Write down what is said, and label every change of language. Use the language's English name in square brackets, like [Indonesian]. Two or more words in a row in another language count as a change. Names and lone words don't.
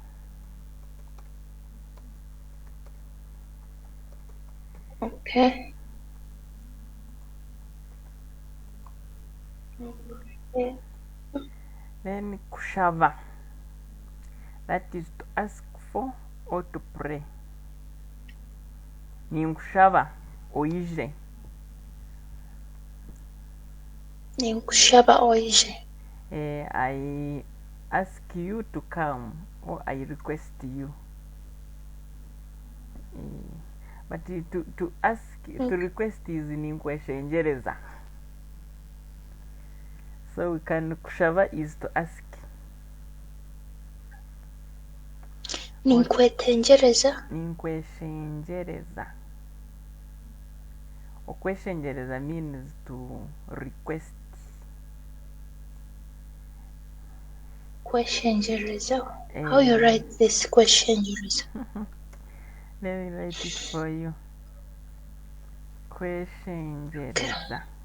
[English] Okay. Then kushava. That is to ask for or to pray. [Nyankole] Ninkushava oije. Ninkushava oije. [English] I ask you to come or I request you. But to ask, to request is ninkweshenjereza. So we can kushava is to ask. [Nyankole] Ninkwetenjereza. Ninkweshenjereza. Okweshenjereza [English] means to request. [Nyankole] Kweshenjereza. [English] How you write this kweshenjereza? Let me write it for you. Kweshenjereza.